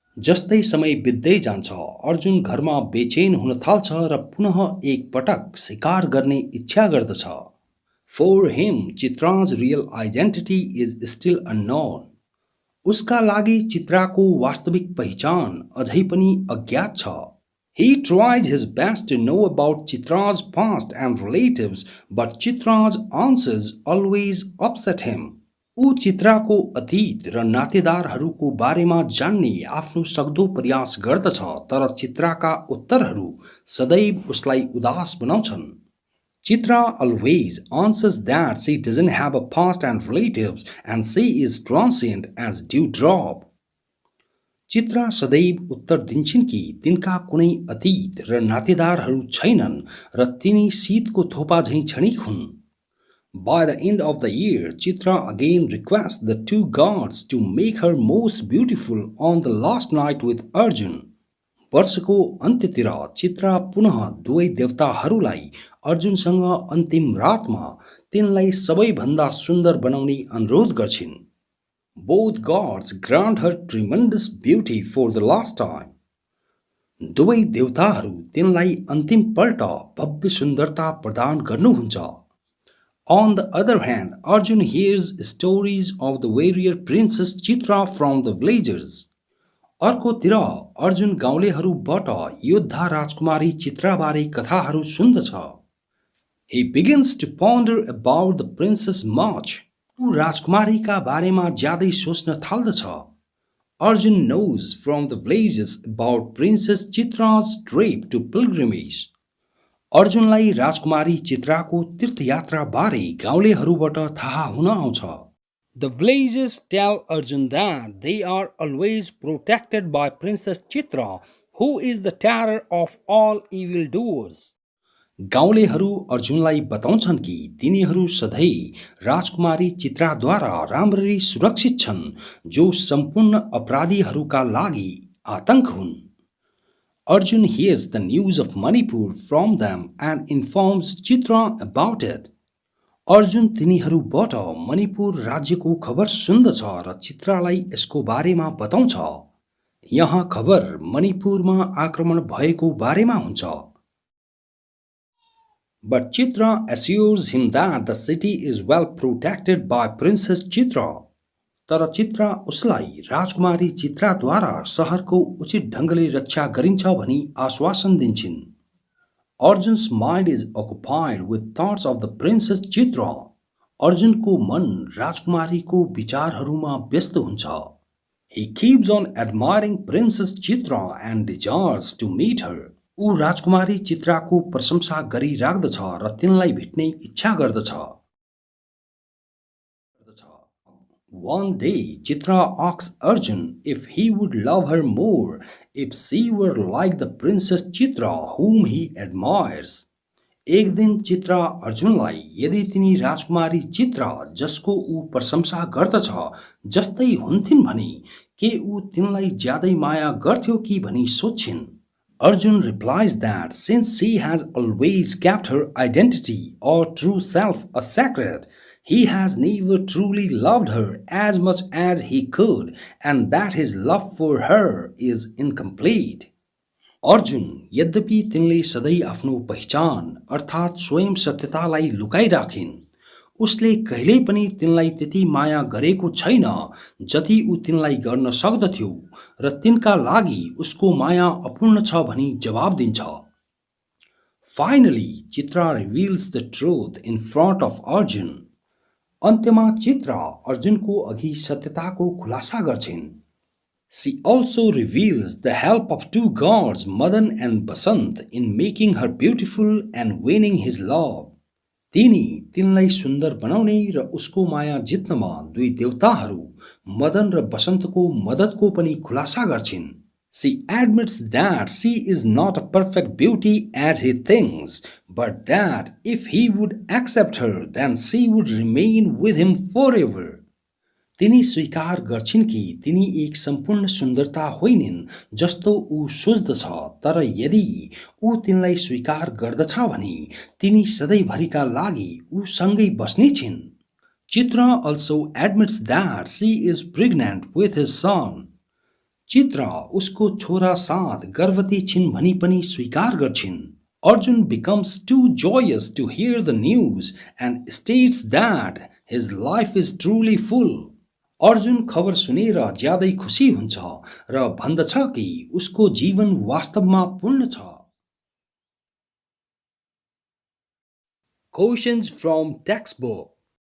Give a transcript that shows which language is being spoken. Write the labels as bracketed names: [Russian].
[Nepali] जस्तै समय बित्दै जान्छ अर्जुन घरमा बेचैन हुन थाल्छ र पुनः एक पटक शिकार गर्ने इच्छा गर्दछ। [English] For him, Chitra's real identity is still unknown. [Nepali] उसका लागि चित्राको वास्तविक पहिचान अझै पनि अज्ञात छ। [English] He tries his best to know about Chitra's past and relatives, but Chitra's answers always upset him. [Nepali] ऊ चित्राको अतीत र नातेदारहरूको बारेमा जान्ने आफ्नो सक्दो प्रयास गर्दछ तर चित्राका उत्तरहरू सदैव उसलाई उदास बनाउँछन्। [English] Chitra always answers that she doesn't have a past and relatives and she is transient as dewdrop. [Nepali] Chitra सदैव उत्तर दिन्छन् कि तिनका कुनै अतीत र नातेदारहरू छैनन् र तिनी शीतको थोपा झैं क्षणिक हुन्। [English] By the end of the year, Chitra again requests the two gods to make her most beautiful on the last night with Arjun. [Nepali] वर्षको अन्त्यतिर चित्रा पुनः दुवै देवताहरूलाई अर्जुनसँग अन्तिम रातमा तिनलाई सबैभन्दा सुन्दर बनाउने अनुरोध गर्छिन्। [English] Both gods grant her tremendous beauty for the last time. [Nepali] दुवै देवताहरू तिनलाई अन्तिम पल्ट भव्य सुन्दरता प्रदान गर्नुहुन्छ। [English] On the other hand, Arjun hears stories of the warrior princess Chitra from the villagers. [Nepali] अर्कोतिर अर्जुन गाउँलेहरूबाट योद्धा राजकुमारी चित्राबारे कथाहरू सुन्दछ। [English] He begins to ponder about the princess much. [Nepali] ऊ राजकुमारीका बारेमा ज्यादै सोच्न थाल्दछ। [English] Arjun knows from the villages about Princess Chitra's trip to pilgrimage. [Nepali] अर्जुनलाई राजकुमारी चित्राको तीर्थयात्रा बारे गाउँलेहरूबाट थाहा हुन आउँछ। [English] The villages tell Arjun that they are always protected by Princess Chitra who is the terror of all evildoers. [Nepali] गाउँलेहरू अर्जुनलाई बताउँछन् कि तिनीहरू सधैँ राजकुमारी चित्राद्वारा राम्ररी सुरक्षित छन् जो सम्पूर्ण अपराधीहरूका लागि आतंक हुन्. [English] Arjun hears the news of Manipur from them and informs Chitra about it. [Nepali] Arjun तिनीहरूबाट Manipur राज्यको खबर सुन्दछ र चित्रालाई यसको बारेमा बताउँछ. यहाँ खबर मणिपुरमा आक्रमण भएको बारेमा हुन्छ. [English] But Chitra assures him that the city is well protected by Princess Chitra. [Nepali] तर चित्रा उसलाई राजकुमारी चित्राद्वारा शहरको उचित ढङ्गले रक्षा गरिन्छ भनी आश्वासन दिन्छिन्. [English] Arjun's mind is occupied with thoughts of the Princess Chitra. [Nepali] अर्जुनको मन राजकुमारीको विचारहरूमा व्यस्त हुन्छ. [English] He keeps on admiring Princess Chitra and desires to meet her. [Nepali] ऊ राजकुमारी चित्राको प्रशंसा गरिराख्दछ र तिनलाई भेट्ने इच्छा गर्दछ. [English] One day, Chitra asks Arjun if he would love her more if she were like the Princess Chitra whom he admires. [Nepali] एक दिन चित्रा अर्जुनलाई यदि तिनी राजकुमारी चित्रा जसको ऊ प्रशंसा गर्दछ जस्तै हुन्थिन् भने के ऊ तिनलाई ज्यादै माया गर्थ्यो कि भनी सोच्छिन्. [English] Arjun replies that since she has always kept her identity or true self a secret, he has never truly loved her as much as he could, and that his love for her is incomplete. [Nepali] Arjun यद्यपि तिनले सधैँ आफ्नो पहिचान अर्थात् स्वयं सत्यतालाई लुकाइराखिन्, उसले कहिल्यै पनि तिनलाई त्यति माया गरेको छैन जति ऊ तिनलाई गर्न सक्दथ्यो र तिनका लागि उसको माया अपूर्ण छ भनी जवाब दिन्छ. [English] Finally, Chitra reveals the truth in front of Arjun. [Nepali] अन्त्यमा चित्रा अर्जुनको अघि सत्यताको खुलासा गर्छिन्. [English] She also reveals the help of two gods, Madan and Basant, in making her beautiful and winning his love. [Nepali] तिनलाई सुन्दर बनाउने र उसको माया जित्नमा दुई देवताहरू मदन र बसन्तको मद्दतको पनि खुलासा गर्छिन्. [English] She admits that she is not a perfect beauty as he thinks, but that if he would accept her, then she would remain with him forever. [Nepali] तिनी स्वीकार गर्छिन् कि तिनी एक सम्पूर्ण सुन्दरता होइनिन् जस्तो ऊ सोच्दछ, तर यदि ऊ तिनलाई स्वीकार गर्दछ भने तिनी सधैँभरिका लागि ऊ सँगै बस्ने छिन्. [English] Chitra also admits that she is pregnant with his son. [Nepali] Chitra उसको छोरा साथ गर्भवती छिन् भनी पनि स्वीकार गर्छिन्. [English] Arjun becomes too joyous to hear the news and states that his life is truly full. [Nepali] Arjun खबर सुनेर ज्यादै खुसी हुन्छ र भन्दछ कि उसको जीवन वास्तवमा पूर्ण छ. [English] Questions from textbook.